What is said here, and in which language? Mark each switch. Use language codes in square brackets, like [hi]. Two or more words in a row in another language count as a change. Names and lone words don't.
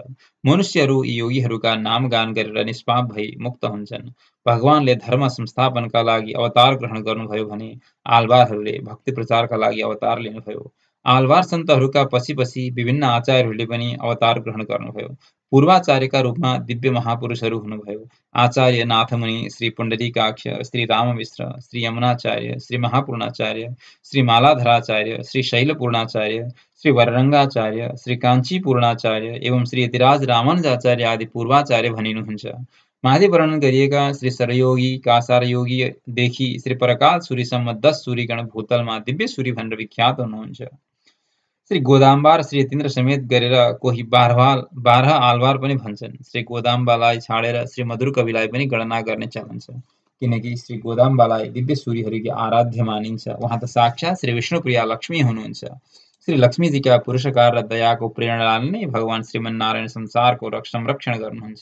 [ne] मनुष्यहरू यी योगीहरूका नामगान गरेर निष्पाप भई मुक्त हुन्छन्। भगवानले धर्म संस्थापनका लागि अवतार ग्रहण गर्नुभयो भने आलवारहरूले भक्ति प्रचारका लागि अवतार लिनुभयो। आलवार सन्तहरूका पछि विभिन्न आचार्यहरूले पनि अवतार ग्रहण गर्नुभयो। पूर्वाचार्यका रूपमा दिव्य महापुरुषहरू हुनुभयो। आचार्य नाथमुनि, श्री पुण्डरीकाक्ष, श्री राममिश्र, श्री यमुनाचार्य, श्री महापूर्णाचार्य, श्री मालाधराचार्य, श्री शैलपूर्णाचार्य, श्री वररङ्गाचार्य, श्री काञ्चीपूर्णाचार्य एवं श्री यतिराज रामानुजाचार्य आदि पूर्वाचार्य भनिनुहुन्छ। माथि वर्णन गरिएका श्री सरयोगी, कासारयोगीदेखि श्री परकाल सूरीसम्म 10 सूरीगण भूतलमा दिव्य सूरी भनेर विख्यात हुनुहुन्छ। श्री गोदाम्बार, श्री यतीन्द्र समेत गरेर कोही 12 आलवार पनि भन्छन्। श्री गोदाम्बालाई छाडेर श्री मधुर कविलाई पनि गणना गर्ने चलन छ। किनकि श्री गोदाम्बालाई दिव्य सूर्यहरुकी आराध्य मानिन्छ। उहाँ त साक्षात् श्री विष्णुप्रिया लक्ष्मी हुनुहुन्छ। श्री लक्ष्मीजीका पुरुषकार र दयाको प्रेरणाले नै भगवान श्रीमन्नारायण संसारको संरक्षण गर्नुहुन्छ।